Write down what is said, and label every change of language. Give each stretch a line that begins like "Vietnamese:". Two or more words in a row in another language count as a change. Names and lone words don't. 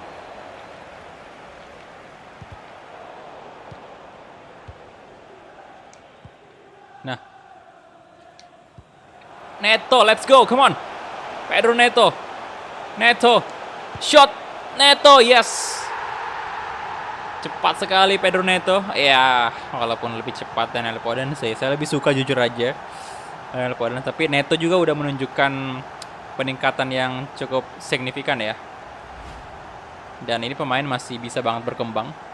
English: Nah. Neto, let's go. Come on. Pedro Neto. Neto. Shot. Neto, yes.
Indonesian: Cepat sekali Pedro Neto. Ya, walaupun lebih cepat dan El Podence, saya lebih suka jujur aja El Podence, tapi Neto juga udah menunjukkan peningkatan yang cukup signifikan ya. Dan ini pemain masih bisa banget berkembang.